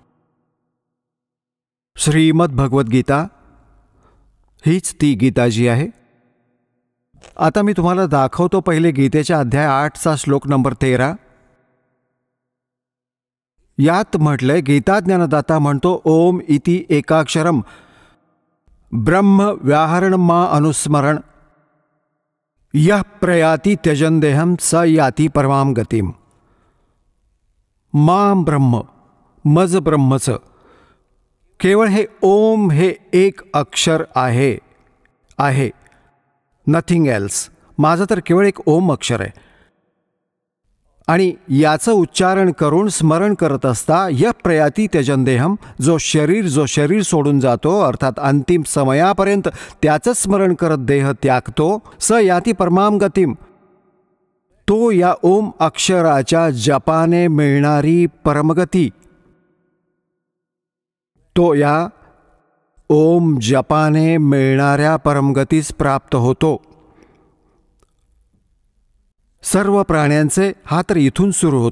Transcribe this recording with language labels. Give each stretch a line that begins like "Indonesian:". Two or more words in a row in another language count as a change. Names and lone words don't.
Marathi: श्रीमद भगवद्गीता हीच ती गीता जी आहे. आता मी तुम्हाला दाखवतो पहिले गीतेच्या अध्याय 8चा श्लोक नंबर 13. यात म्हटलंय, गीता ज्ञानदाता म्हणतो,
Sanskrit: ओम इति एकाक्षरम ब्रह्म व्याहरण मा अनुस्मरण यः प्रयाति त्यजन देहम स याति परमाम गतिम. मां ब्रह्म,
Marathi: मज ब्रह्मचं केवळ हे ओम हे एक अक्षर आहे,
English: nothing else.
Marathi: माझं तर केवळ एक ओम अक्षर आहे. आणि याचं उच्चारण करून स्मरण करत असता
Sanskrit: य प्रयाती त्यजन देहम,
Marathi: जो शरीर सोडून जातो, अर्थात अंतिम समयापर्यंत त्याचं स्मरण करत देह त्यागतो,
Sanskrit: स याती परमाम गतिम,
Marathi: तो या ओम अक्षराच्या जपाने मिळणारी परमगती, तो या ओम जपाने मिळणाऱ्या परमगतीस प्राप्त होतो. सर्व प्राण्यांचे, हा तर इथून सुरू होतो.